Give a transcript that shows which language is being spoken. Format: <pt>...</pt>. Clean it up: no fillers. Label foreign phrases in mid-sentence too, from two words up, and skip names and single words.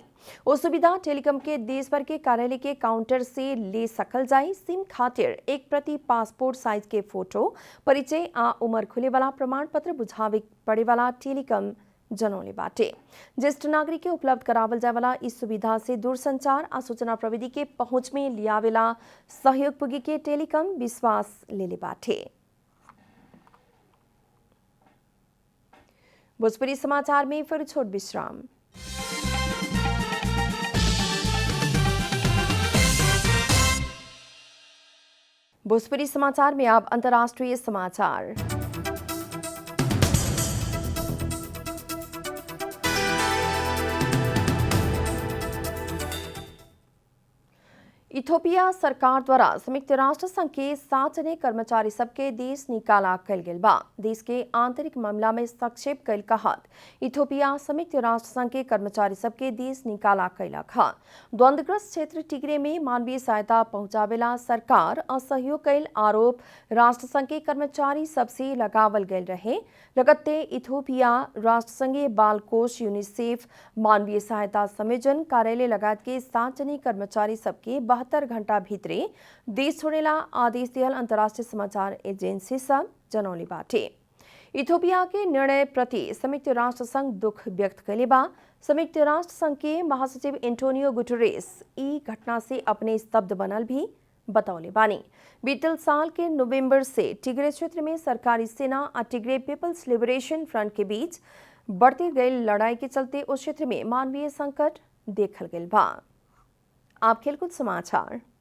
<bho>वो सुविधा टेलीकॉम के देश भर के कार्यालय के काउंटर से ले सकल जाए। सिम खातिर 1 प्रति पासपोर्ट साइज के फोटो, परिचय आ उम्र खुले वाला प्रमाण पत्र बुझावे पड़े वाला टेलीकॉम जनौले बाटे। ज्येष्ठ नागरिक के उपलब्ध करावल जाए वाला इस सुविधा से दूरसंचार आ सूचना प्रविधि के पहुंच में लियावेला सहयोग पुगी के टेलीकॉम विश्वास लेले बाटे। भोजपुरी समाचार में फिर छोट विश्राम। भोजपुरी समाचार में अब अंतर्राष्ट्रीय समाचार। इथोपिया सरकार द्वारा संयुक्त राष्ट्र संघ के 7 जने कर्मचारी सबके देश निकाला कल गेल बा। देश के आंतरिक मामला में हस्तक्षेप कल कहत इथोपिया संयुक्त राष्ट्र संघ के कर्मचारी सबके देश निकाला कैलक ह। द्वंद्वग्रस्त क्षेत्र टिग्रे में मानवीय सहायता पहुंचावेला सरकार असहयोग कैल आरोप राष्ट्र संघ के कर्मचारी सबसे लगावल गयल रहे। लगत्ते इथोपिया राष्ट्र संघीय बाल कोष, यूनिसेफ, मानवीय सहायता संयोजन कार्यालय लगायत के 7 जने कर्मचारी सबके 72 घंटा भीतरे देश छोड़ेला आदेश दियल अंतर्राष्ट्रीय समाचार एजेंसी सब जनौले बाटे। इथोपिया के निर्णय प्रति संयुक्त राष्ट्र संघ दुख व्यक्त कैले बा। संयुक्त राष्ट्र संघ के महासचिव एंटोनियो गुटेरेस ई घटना से अपने स्तब्ध बनल भी बतौले बानी। बीतल साल के नवंबर से टिग्रे क्षेत्र में सरकारी सेना और टिग्रे पीपल्स लिबरेशन फ्रंट के बीच बढ़ती गई लड़ाई के चलते उस क्षेत्र में मानवीय संकट देखल गयल बा। आप खेलकूद समाचार।</bho>